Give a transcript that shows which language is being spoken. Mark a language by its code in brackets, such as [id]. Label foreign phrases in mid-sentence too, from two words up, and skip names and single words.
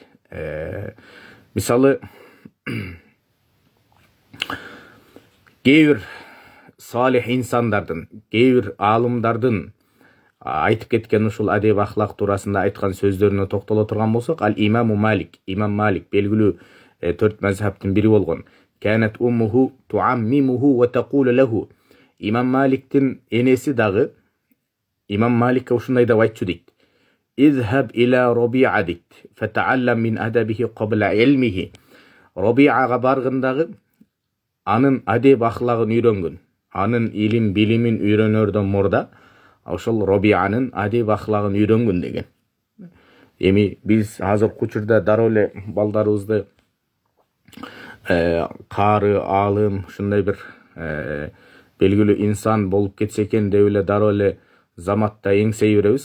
[ky] Мисалы, кээ бир салих инсандардын, кээ бир аалымдардын айтып кеткен ушул адеп ахлак туурасында айткан сөздөрүнө токтоло турган болсок, имам Малик белгилүү 4 мазхабтын бири болгон. [ar] كانت أمه تعممه و تقول له. [ky] Имам Маликтин энеси дагы Имам Маликке ушундай деп айтчу дейт. [ar] اذهب إلى ربيعة дейт. فتعلم من أدبه قبل علمه. [ky] Раби'ага баргындагы анын адеп ахлагын үйрөнгөн. Анын илим билимин үйрөнөрдөн мурда ошол Раби'анын адеп ахлагын үйрөнгөн деген. Эми биз азыркы учурда дароо эле балдарыбызды кары, аалым, ушундай бир белгилүү инсан болуп кетсе экен деп эле дароо эле заматта эңсей беребиз.